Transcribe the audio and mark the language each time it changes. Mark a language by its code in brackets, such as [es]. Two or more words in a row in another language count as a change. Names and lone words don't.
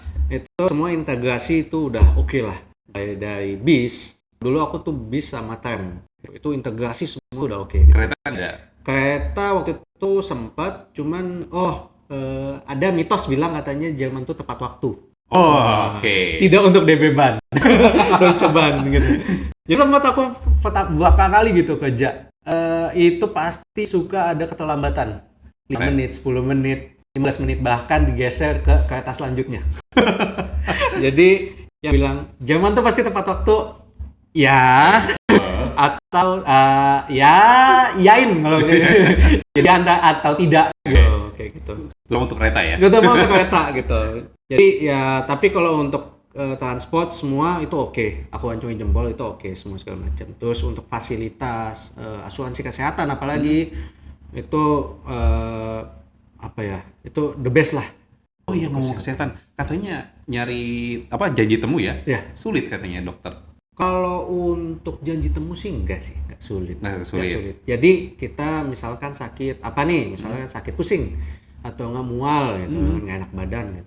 [id] Itu semua integrasi itu udah oke lah. Dari bis. Dulu aku tuh bis sama tram. Itu integrasi semua udah oke. kereta ada. Kereta waktu itu sempat, cuman ada mitos bilang katanya Jerman tuh tepat waktu. Oke. Tidak untuk DB ban. Deutsche Bahn gitu. Jadi sempat aku beberapa kali gitu kerja. Itu pasti suka ada keterlambatan. 5 menit, 10 menit, 15 menit bahkan digeser ke kereta selanjutnya. Jadi yang bilang Jerman tuh pasti tepat waktu. Ya. Atau yain kalau gitu. Jadi atau tidak gitu. Kayak gitu. Itu untuk kereta ya? Gitu mau untuk kereta gitu. Jadi ya tapi kalau untuk transport semua itu oke. Aku acungin jempol itu oke semua segala macam. Terus untuk fasilitas asuransi kesehatan apalagi itu itu [en] the best [id] lah. Oh iya, ngomong kesehatan. Katanya nyari janji temu ya? Ya. Sulit katanya dokter. Kalau untuk janji temu sih enggak sulit. Nah, Nggak sulit. Jadi kita misalkan sakit apa nih, misalnya sakit pusing atau nggak mual gitu, nggak enak badan gitu.